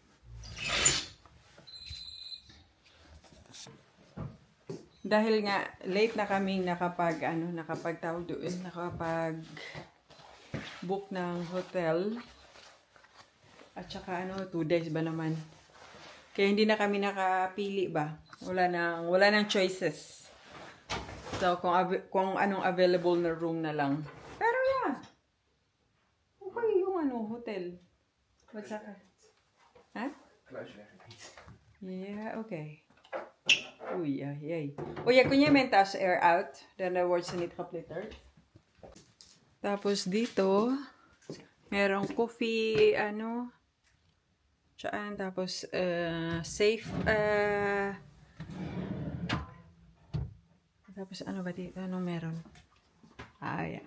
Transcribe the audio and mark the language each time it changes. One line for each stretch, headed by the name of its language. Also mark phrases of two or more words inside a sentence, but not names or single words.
Filipino: Dahil nga late na kaming nakapagtawag doon, nakapag-book ng hotel. At saka 2 days ba naman. Kaya hindi na kami nakapili ba. Wala nang choices. So kung anong available na room na lang. Pero yeah. Okay yung hotel.
Dutch: Wat zeg je? Huh? Yeah, okay. Oei, jee. O ja, kun je mijn tas eruit? Dan wordt ze niet gepletterd.
Filipino: Tapos dito, merong coffee, Tsaan, tapos, safe, tapos ba dito? Anong meron? Yeah.